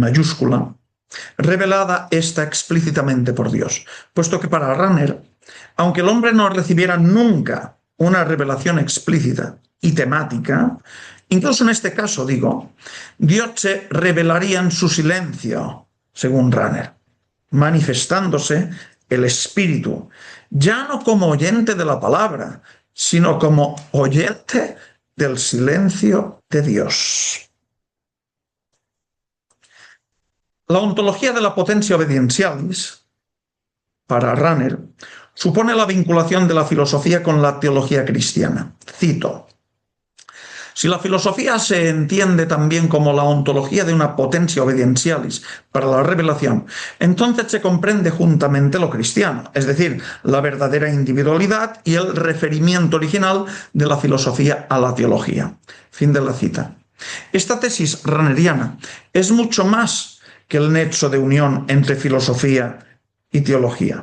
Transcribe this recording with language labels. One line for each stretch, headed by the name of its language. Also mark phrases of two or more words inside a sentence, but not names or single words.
Spanish: mayúscula, revelada esta explícitamente por Dios, puesto que para Rahner, aunque el hombre no recibiera nunca una revelación explícita y temática, incluso en este caso, digo, Dios se revelaría en su silencio, según Rahner, manifestándose el Espíritu, ya no como oyente de la palabra, sino como oyente del silencio de Dios. La ontología de la
Latin: potentia obedientialis,
Spanish: para Rahner, supone la vinculación de la filosofía con la teología cristiana. Cito: si la filosofía se entiende también como la ontología de una
Latin: potentia obedientialis
Spanish: para la revelación, entonces se comprende juntamente lo cristiano, es decir, la verdadera individualidad y el referimiento original de la filosofía a la teología. Fin de la cita. Esta tesis rahneriana es mucho más que el nexo de unión entre filosofía y teología.